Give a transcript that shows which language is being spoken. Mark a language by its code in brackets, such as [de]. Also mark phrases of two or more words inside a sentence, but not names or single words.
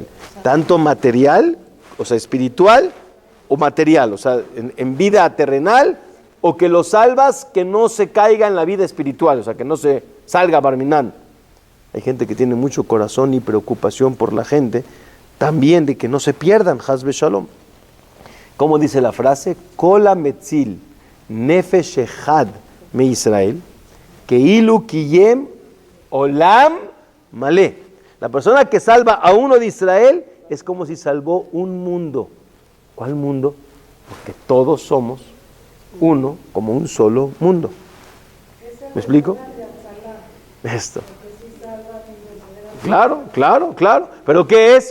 [es] Tanto material, o sea, espiritual, o material, o sea, en vida terrenal, o que lo salvas que no se caiga en la vida espiritual, o sea, que no se salga Barminán. Hay gente que tiene mucho corazón y preocupación por la gente, también de que no se pierdan, [he] חס ושלום. [es] ¿Cómo dice la frase? [he] כל המציל נפש אחד מישראל, כאילו קיים עולם מלא. [es] La persona que salva a uno de Israel es como si salvó un mundo. ¿Cuál mundo? Porque todos somos uno, como un solo mundo. ¿Me explico? Esto. Claro. ¿Pero qué es?